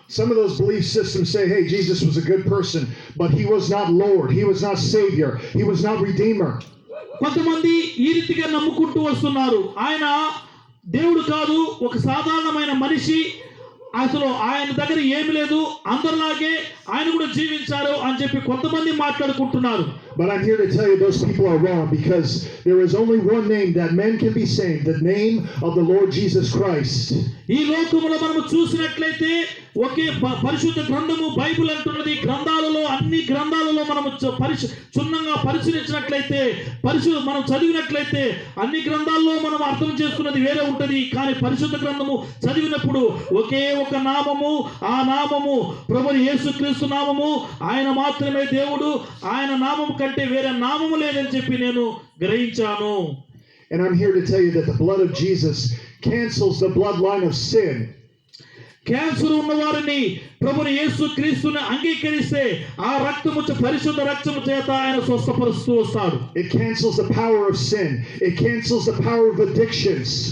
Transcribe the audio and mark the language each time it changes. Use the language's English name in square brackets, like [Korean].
[English] Some of those belief systems say, hey, Jesus was a good person, but He was not Lord, He was not Savior, He was not Redeemer. [Telugu] కొంతమంది ఈ రీతిగా నమ్ముకుంటూ వస్తున్నారు. ఆయన దేవుడు కాదు, ఒక సాధారణమైన మనిషి, అసలు ఆయన దగ్గర ఏమి లేదు, అందరిలాగే ఆయన కూడా జీవించారు అని చెప్పి కొంతమంది మాట్లాడుకుంటున్నారు. [English] But I'm here to tell you those people are wrong, because there is only one name that men can be saved, the name of the Lord Jesus Christ. [Telugu] ఈ లోకములో మనం చూసినట్లయితే ఒకే పరిశుద్ధ గ్రంథము బైబిల్ అంటున్నది. గ్రంథాలలో అన్ని గ్రంథాలలో మనం క్షుణ్ణంగా పరిశీలించినట్లయితే, మనం చదివినట్లయితే అన్ని గ్రంథాల్లో మనం అర్థం చేసుకున్నది వేరే ఉంటది. కానీ పరిశుద్ధ గ్రంథము చదివినప్పుడు ఒకే ఒక నామము, ఆ నామము ప్రభువు యేసుక్రీస్తు నామము. ఆయన మాత్రమే దేవుడు. ఆయన నామము కంటే వేరే నామము లేదని చెప్పి నేను గ్రహించాను. [English] And I'm here to tell you that the blood of Jesus cancels the bloodline of sin. [Telugu] Cancer ఉన్న వారిని ప్రభువు యేసుక్రీస్తుని అంగీకరిస్తే ఆ రక్తము పరిశుద్ధ రక్తము చేత ఆయన స్వస్థపరుస్తూ వస్తాడు. [English] It cancels the power of sin. It cancels the power of addictions.